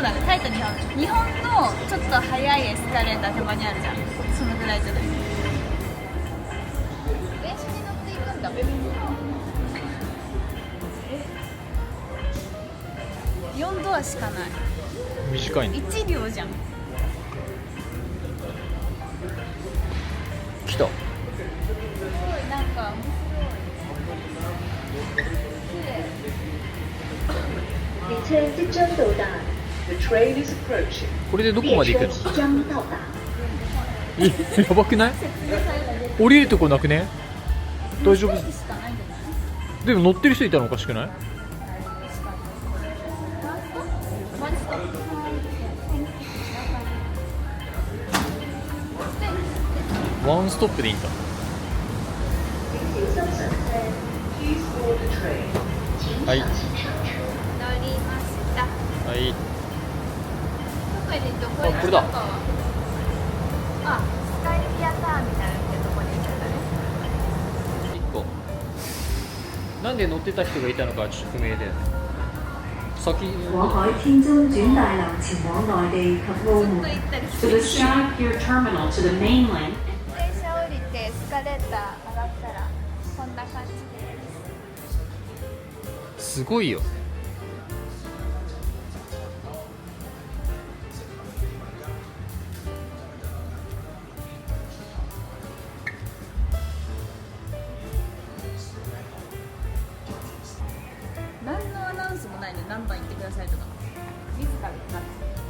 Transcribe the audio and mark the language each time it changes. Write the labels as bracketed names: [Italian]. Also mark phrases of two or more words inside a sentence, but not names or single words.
[Japanese] そうだね、タイと日本のちょっと速いエスカレーターたまにあるじゃん。そのぐらいじゃない。電車に乗っていた。4ドアしかない。短いね。 1両じゃん。来た。すごいなんか面 [Chinese] 列車即将到達。 [English] The train is approaching。 [Japanese] これでどこまで行くの？ [Chinese] 列車即將到達。 [Japanese] やばくない？降りるとこなくね？大丈夫？白いしかないんじゃない？でも乗ってる人いたらおかしくない？ワンストップでいいんだ。はい。乗りました。はい。どこへどこへあ、これだ。あ、スカイピアターミナルってとこに行けたね。 1個。なんで乗ってた人がいたのかちょっと不明だよね。先。過海天津轉大樓前往內地及澳門。ずっと行ったり来 [English] To [Japanese] た [English] the [Japanese] りして。 [English] South Pier Terminal to the mainland. [Japanese] 電車降りてエスカレーター上がったらこんな感じです。すごいよ。何のアナウンスもないのに何番行ってくださいとか自ら言ったんです。